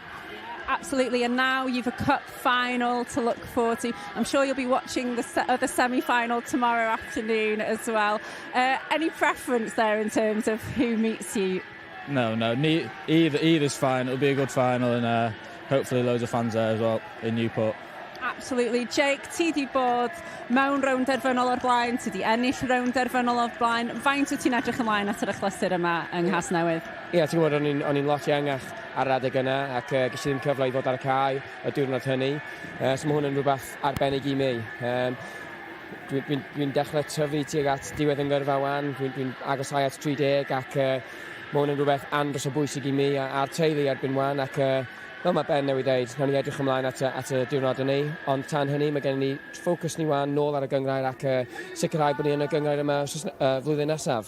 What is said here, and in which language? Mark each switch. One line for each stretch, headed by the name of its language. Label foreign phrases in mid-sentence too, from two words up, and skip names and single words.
English: Absolutely, and now you've a cup final to look forward to. I'm sure you'll be watching the semi-final tomorrow afternoon as well. Any preference there in terms of who meets you? No, either's fine. It'll be a good final, and hopefully loads of fans there as well in Newport. Absolutely.
Welsh: Jake, ti di bod mewn rownd derfynol o'r blaen, ti di ennill rownd derfynol o'r blaen. Faint wyt ti'n edrych ymlaen at yr achlysur yma yng Nghas Newydd? Ie, ti'n gwybod, o'n i'n lot iangach ar adeg yna, ac ges i ddim cyfle i fod ar y cae y diwrnod hynny. So mae hwn yn rhywbeth arbennig i mi. Dwi'n dechrau tyfu tuag at diwedd yn gyrfa wan, dwi'n agosau at 30, ac mae hwn yn rhywbeth andros o bwysig i mi a'r teulu erbyn wan, ac fel mae Ben newid dweud, nawn ni edrych ymlaen at y diwrnod yn ni, ond tan hynny mae gen ni ffocws ni wan nôl ar y gyngrair ac sicrhau bod ni yn y gyngrair yma flwyddyn nesaf.